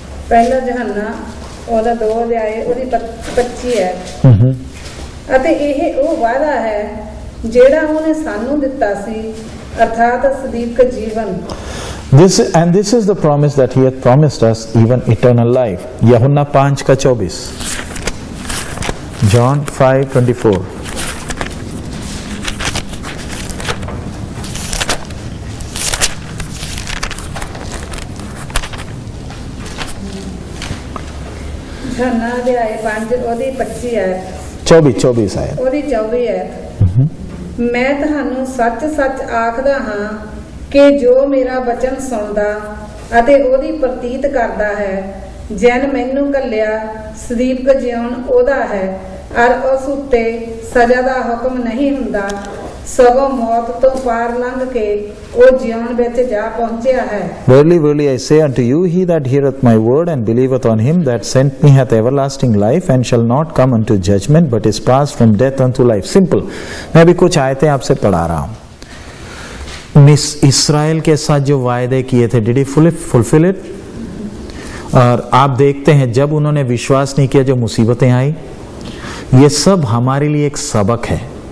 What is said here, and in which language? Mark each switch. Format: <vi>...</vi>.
<hi>पहला यूहन्ना</hi> <pa>ਉਹਦਾ 2 ਅਧਿਆਏ ਉਹਦੀ 25 ਹੈ। ਅਤੇ ਇਹ ਉਹ ਵਾਅਦਾ ਹੈ ਜਿਹੜਾ ਉਹਨੇ ਸਾਨੂੰ ਦਿੱਤਾ ਸੀ, ਅਰਥਾਤ ਸਦੀਕ ਜੀਵਨ।</pa> <en>This is the promise that he hath promised us, even eternal life.</en> <hi>यूहन्ना 5:24, John 5:24. यूहन्ना अध्याय 5</hi> <pa>ਉਹਦੀ 25 ਹੈ,</pa> <hi>24 आयत।</hi> <pa>ਉਹਦੀ 24 ਹੈ। ਮੈਂ ਤੁਹਾਨੂੰ ਸੱਚ-ਸੱਚ ਆਖਦਾ ਹਾਂ ਕਿ ਜੋ ਮੇਰਾ ਵਚਨ ਸੁਣਦਾ ਅਤੇ ਉਹਦੀ ਪ੍ਰਤੀਤ ਕਰਦਾ ਹੈ, ਜਿਨ ਮੈਨੂੰ ਘੱਲਿਆ ਸਦੀਕ ਜਿਉਣ ਉਹਦਾ ਹੈ, ਔਰ ਉਸ ਉੱਤੇ ਸਜ਼ਾ ਦਾ ਹੁਕਮ ਨਹੀਂ ਹੁੰਦਾ, ਸਗੋਂ ਮੌਤ ਤੋਂ ਪਾਰ ਲੰਘ ਕੇ ਉਹ ਜਿਉਣ ਵਿੱਚ ਜਾ ਪਹੁੰਚਿਆ ਹੈ।</pa> <en>Verily, verily, I say unto you, he that heareth my word and believeth on him that sent me hath everlasting life, and shall not come unto judgment, but is passed from death unto life. Simple.</en> <hi>मैं अभी कुछ आयतें आपसे पढ़ा रहा हूं। Miss इस्राएल के साथ जो वायदे किए थे,</hi> <en>Did he fulfil it?</en> <hi>और आप देखते हैं जब उन्होंने विश्वास नहीं किया, जो मुसीबतें आई, ये सब हमारे लिए एक सबक है।</hi>